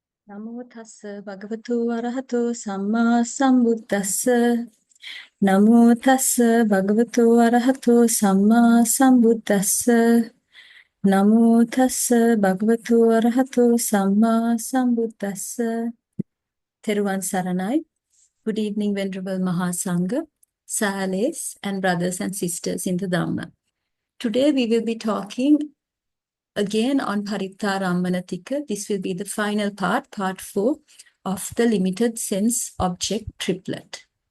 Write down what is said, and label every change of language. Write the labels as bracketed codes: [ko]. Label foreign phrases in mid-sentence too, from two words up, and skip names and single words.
[pi] Namo tassa bhagavato arahato samma sambuddhassa. Namo tassa bhagavato arahato samma sambuddhassa. Namo tassa bhagavato arahato samma sambuddhassa. [si] Theruvan Saranai. [en] Good evening, Venerable Mahasangha, Sahales, and brothers and sisters in the Dhamma. Today we will be talking again on Parittārammaṇa Tika. This will be the final part, part 4 of the limited sense object triplet.